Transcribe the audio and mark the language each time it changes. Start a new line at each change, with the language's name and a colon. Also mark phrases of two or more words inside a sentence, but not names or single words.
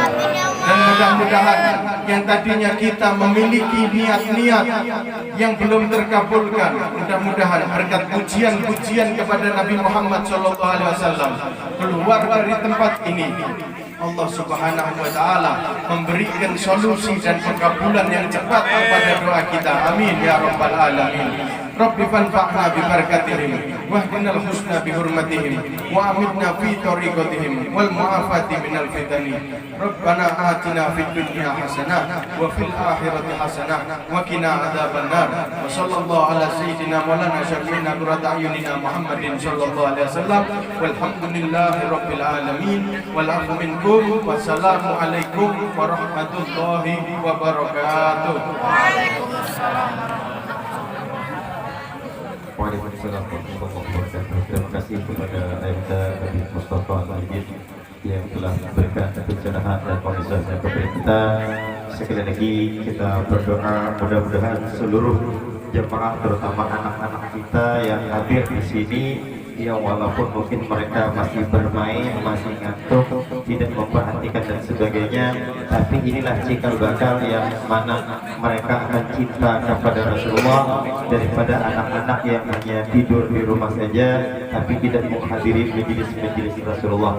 Indonesian: Dan mudah-mudahan yang tadinya kita memiliki niat-niat yang belum terkabulkan, mudah-mudahan berkat pujian-pujian kepada Nabi Muhammad SAW keluar dari tempat ini, Allah
Arabic: سبحانه وتعالى
Indonesian: memberikan solusi dan pengkabulan yang cepat kepada doa kita.
Arabic: آمين يا رب العالمين. ربي فانفعنا ببركاتهم واهدنا الحسنى بحرمتهم وأمتنا في طريقتهم والمعافاة من الفتن. ربنا آتنا في الدنيا حسنة وفي الآخرة حسنة وقنا عذاب النار. وصلى الله على سيدنا مولانا شفيعنا قرة أعيننا محمد صلى الله عليه وسلم. والحمد لله رب العالمين. والعفو منكم. والسلام عليكم ورحمة الله وبركاته. وعليكم السلام ورحمة الله وبركاته.
Indonesian: Terima kasih kepada Aibda Habib Mustafa Al-Aidid yang telah memberikan pencerahan dan pemahaman kepada kita. Sekali lagi kita berdoa mudah-mudahan seluruh jemaah terutama anak-anak kita yang hadir di sini, yang walaupun mungkin mereka masih bermain, masih ngantuk, tidak memperhatikan dan sebagainya, tapi inilah cikal bakal yang mana mereka akan cinta kepada Rasulullah daripada anak-anak yang hanya tidur di rumah saja tapi tidak menghadiri majelis-majelis Rasulullah.